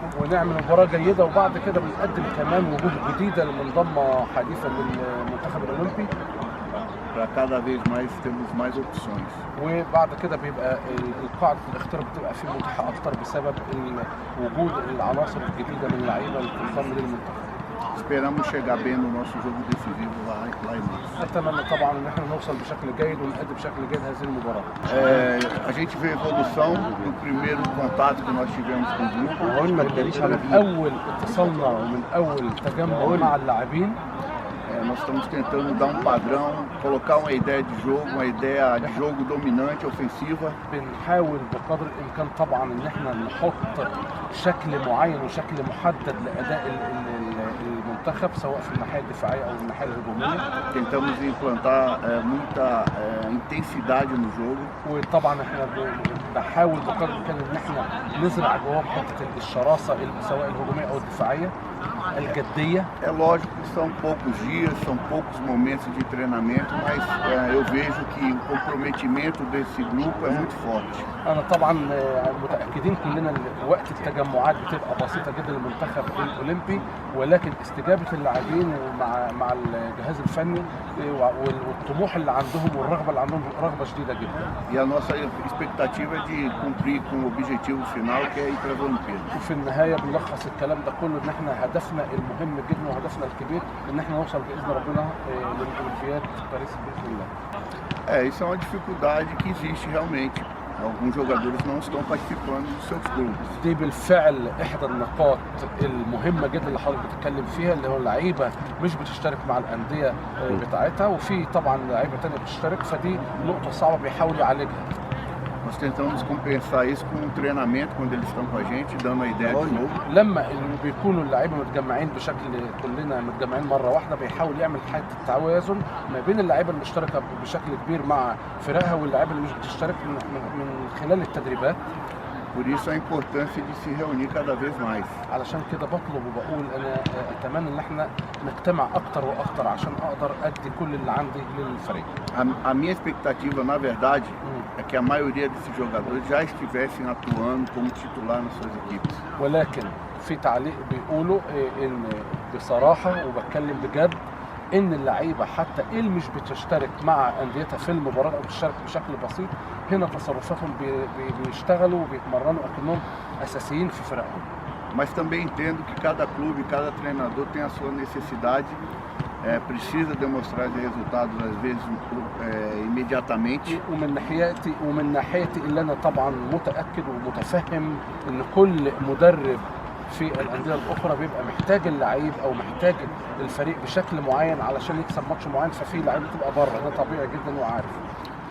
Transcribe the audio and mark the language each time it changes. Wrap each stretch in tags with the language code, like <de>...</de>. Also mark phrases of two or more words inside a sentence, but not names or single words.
<ar>ونعمل مباراه جيده، وبعد كده بنقدم كمان وجوه جديده المنضمه حديثا للمنتخب الاولمبي.</ar> <pt>Para cada vez mais temos mais opções.</pt> <ar>وبعد كده بيبقى قاعده الاختيار بتبقى في متاحه اكتر بسبب وجود العناصر الجديده من اللعيبه اللي بتنضم للمنتخب.</ar> <pt>Esperamos chegar bem no nosso jogo decisivo lá em Minas.</pt> <ar>اتمنى طبعا ان احنا نوصل بشكل جيد ونقدم بشكل جيد هذه المباراه.</ar> <pt>A gente vê evolução do primeiro contato que nós tivemos com o grupo.</pt> <ar>من اول اتصالنا ومن اول تجمع مع اللاعبين</ar> <pt>Nós estamos tentando dar um padrão, colocar uma ideia de jogo, uma ideia de jogo dominante, ofensiva.</pt> <ar>بنحاول بقدر الامكان طبعا ان احنا نحط شكل معين وشكل محدد لاداء المنتخب سواء في الناحيه الدفاعيه او الناحيه الهجوميه.</ar> <pt>Tentamos implantar muita intensidade no jogo.</pt> <ar>وطبعا احنا بنحاول بقدر الامكان ان احنا نزرع جواهم حته الشراسه سواء الهجوميه او الدفاعيه الجديه.</ar> <pt>É lógico que são poucos dias, são poucos momentos de treinamento, mas eu vejo que o comprometimento desse grupo é muito forte.</pt> <ar>انا طبعا متاكدين كلنا ان وقت التجمعات بتبقى بسيطه جدا للمنتخب الاولمبي، ولكن استجابه اللاعبين مع الجهاز الفني والطموح اللي عندهم والرغبه اللي عندهم رغبه شديده جدا.</ar> <pt>E a nossa expectativa é de cumprir com o objetivo final, que é ir para as Olimpíadas.</pt> <ar>وفي النهايه بنلخص الكلام ده كله ان احنا هدفنا المهم جدا وهدفنا الكبير ان احنا نوصل باذن ربنا للاولمبياد باريس باذن الله.</ar> <pt>Isso é uma dificuldade que existe realmente. Alguns jogadores não estão participando dos seus clubes.</pt> <ar>دي بالفعل احدى النقاط المهمه جدا اللي حضرتك بتتكلم فيها، اللي هو اللعيبه مش بتشترك مع الانديه بتاعتها، وفي طبعا لعيبه ثانيه بتشترك، فدي نقطه صعبه بيحاول يعالجها.</ar> <pt>Nós tentamos compensar isso com o treinamento quando eles estão com a gente, dando a ideia de jogo.</pt> <ar>لما بيكونوا اللعيبه متجمعين كلنا متجمعين مره واحده، بيحاول يعمل حاله التوازن ما بين اللعيبه المشتركه بشكل كبير مع فرقها واللعيبه اللي مش بتشترك من خلال التدريبات.</ar> <pt>Por isso a importância de se reunir cada vez mais.</pt> <ar>علشان كده بطلب وبقول انا اتمنى ان احنا نجتمع اكتر واكتر عشان اقدر ادي كل اللي عندي للفريق.</ar> <pt>A minha expectativa, na verdade, é que a maioria desses jogadores já estivessem atuando como titular nas suas equipes.</pt> <ar>ولكن في تعليق بيقولوا ان بصراحه وبتكلم بجد ان اللعيبه حتى اللي مش بتشترك مع انديتها في المباراه او بتشترك بشكل بسيط، هنا تصرفاتهم بيشتغلوا وبيتمرنوا اكنهم اساسيين في فرقهم.</ar> <pt>Mas também entendo que cada clube, cada treinador tem a sua necessidade, precisa demonstrar resultados às vezes imediatamente.</pt> <ar>ومن ناحيتي اللي انا طبعا متاكد ومتفهم ان كل مدرب في الانديه الاخرى بيبقى محتاج اللعيب او محتاج الفريق بشكل معين علشان يكسب ماتش معين، ففي لعيبه بتبقى بره، ده طبيعي جدا وعارف.</ar>